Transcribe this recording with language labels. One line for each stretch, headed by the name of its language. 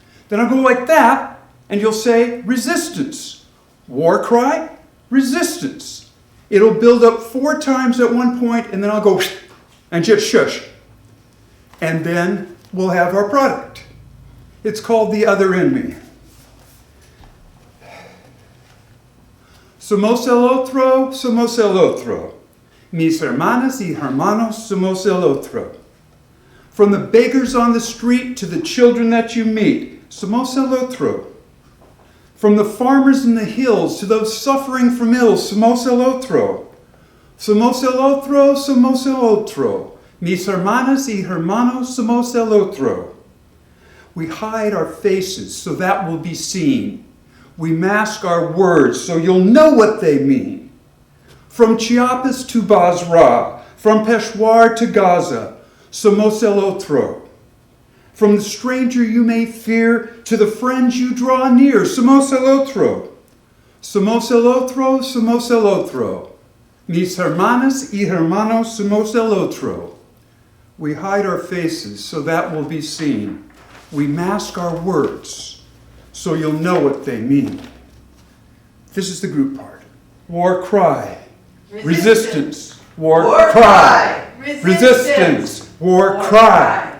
English: Then I'll go like that, and you'll say resistance. War cry, resistance. It'll build up 4 times at one point, and then I'll go and just shush. And then we'll have our product. It's called The Other in Me.
Spanish: Somos el otro, somos el otro. Mis hermanas y hermanos somos el otro.
English: From the beggars on the street to the children that you meet,
Spanish: somos el otro.
English: From the farmers in the hills to those suffering from ills,
Spanish: somos el otro. Somos el otro, somos el otro. Mis hermanas y hermanos somos el otro.
English: We hide our faces so that will be seen. We mask our words so you'll know what they mean. From Chiapas to Basra, from Peshawar to Gaza,
Spanish: somos el otro.
English: From the stranger you may fear to the friends you draw near,
Spanish: somos el otro. Somos el otro, somos el otro. Mis hermanas y hermanos somos el otro.
English: We hide our faces so that will be seen. We mask our words so you'll know what they mean. This is the group part. War cry. Resistance. War cry. Resistance. War cry.